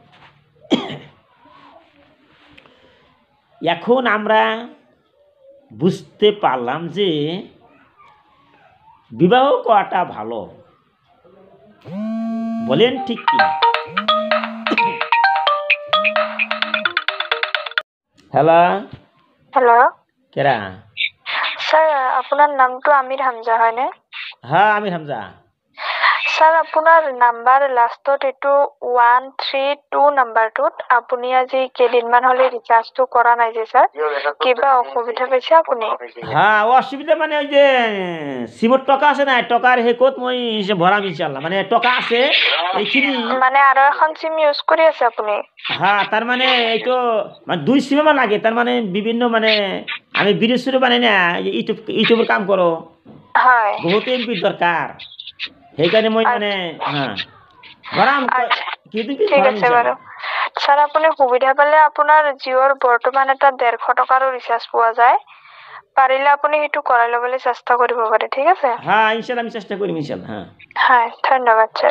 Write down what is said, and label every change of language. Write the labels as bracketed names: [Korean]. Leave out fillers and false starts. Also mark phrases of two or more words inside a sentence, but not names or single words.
[Bangla] এখন আমরা বুঝতে পারলাম যে বিবাহ করাটা ভালো। বলেন ঠিক কি? হ্যালো হ্যালো কেরা? [Assamese] স্যার, আপোনাৰ নামটো আমিৰ হামজা হয়নে? [Bangla] হ্যাঁ, আমির হামজা। [Assamese] স্যার, আপোনাৰ নাম্বাৰ লাষ্টত এইটো 132 নাম্বাৰটোত আপুনি আজি কেইদিনমান হ'লে ৰিচাৰ্জটো কৰা নাই যে স্যার, কিবা অসুবিধা পাইছে আপুনি? [Bangla] হ্যাঁ, অসুবিধা মানে ওই যে সিমর টকা আছে না, টকার হেকত মই ভরাম ইনশাল্লাহ। মানে টকা আছে এইখিনি। [Assamese] মানে আৰু এখন সিম ইউজ কৰি আছে আপুনি? [Bangla] হ্যাঁ, তার মানে এইটো মানে দুই সিমে লাগে। তার মানে বিভিন্ন মানে আমি বিদেশের মানে না ইউটিউবের কাম করো, [Assamese] হয়, [Bangla] বহুত এমপির দরকার। সেইকাৰণে মই মানে হ্যাঁ ভরাম কিন্তু কি [Assamese] ঠিক [Bangla] ভরাম [Assamese] আছে বাৰু। [Bangla] ইনশাল্লাহ। [Assamese] স্যার, আপুনি সুবিধা পালে আপোনাৰ জিঅ'ৰ বৰ্তমান এটা 150 টকাৰো ৰিচাৰ্জ পোৱা যায়। পাৰিলে আপুনি সেইটো কৰাই ল'বলৈ চেষ্টা কৰিব পাৰে, ঠিক আছে? হ্যাঁ, ইনশাল্লাহ আমি চেষ্টা কৰিম ইনশাল্লাহ। হ্যাঁ হয়, ধন্যবাদ স্যার।